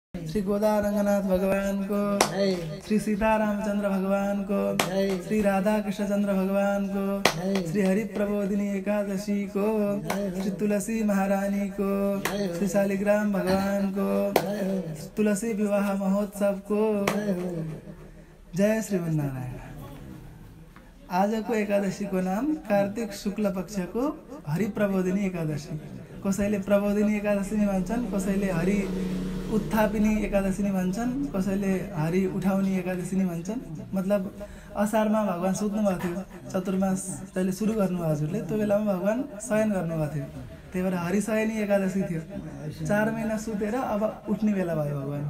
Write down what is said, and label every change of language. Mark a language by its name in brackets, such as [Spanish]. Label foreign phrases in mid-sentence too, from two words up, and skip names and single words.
[Nepali] श्री गोदा रंगनाथ भगवान को, श्री सीता रामचंद्र भगवान को, श्री राधा कृष्ण चंद्र भगवान को, श्री हरि प्रबोधिनी एकादशी को, श्री तुलसी महारानी को, श्री शालिग्राम भगवान को, तुलसी विवाह महोत्सव को। जय श्रीमन्नारायण। आजको एकादशी को नाम कार्तिक शुक्ल पक्ष को हरि प्रबोधिनी एकादशी। कसैले प्रबोधिनी एकादशी नि भन्छन्, कसैले हरि उत्थापिनी एकादशी नि भन्छन्, कसैले हरि उठाउने एकादशी नि भन्छन्। मतलब असारमा भगवान सुत्नु भएको थियो, चतुर्मास जहिले सुरु गर्नुभयो हजुरले, त्यो बेलामा भगवान शयन गर्नुभएको थियो। त्यही भएर हरिशयनी एकादशी थियो। 4 महिना सुतेर अब उठ्ने बेला भयो भगवानको।